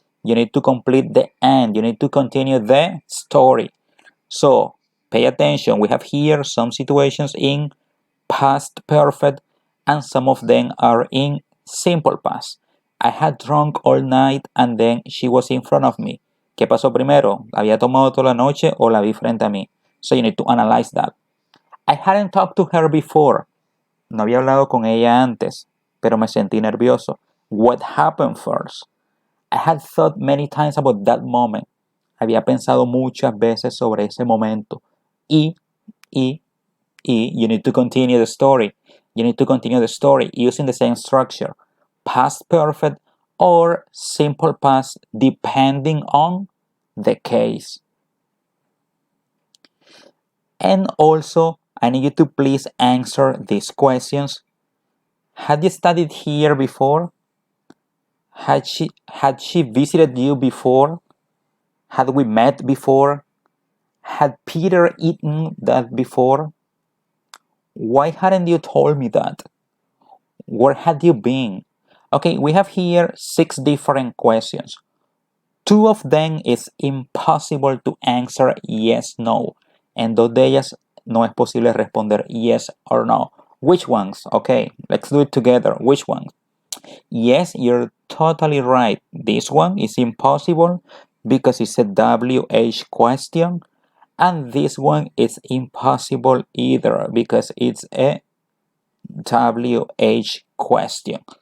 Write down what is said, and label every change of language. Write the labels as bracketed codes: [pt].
[en] You need to complete the and. You need to continue the story. So, pay attention. We have here some situations in past perfect and some of them are in simple past. I had drunk all night and then she was in front of me. [es] ¿Qué pasó primero? ¿Había tomado toda la noche o la vi frente a mí? [en] So you need to analyze that. I hadn't talked to her before. [es] No había hablado con ella antes, pero me sentí nervioso. [en] What happened first? I had thought many times about that moment. [es] Había pensado muchas veces sobre ese momento. Y, [en] you need to continue the story. You need to continue the story using the same structure. Past perfect or simple past depending on the case. And also, I need you to please answer these questions. Had you studied here before? Had she visited you before? Had we met before? Had Peter eaten that before? Why hadn't you told me that? Where had you been? Okay, we have here 6 different questions. 2 of them is impossible to answer yes, no. [es] En 2 de ellas no es posible responder [en] yes or no. Which ones? Okay, let's do it together. Which ones? Yes, you're totally right. This one is impossible because it's a WH question. And this one is impossible either because it's a WH question.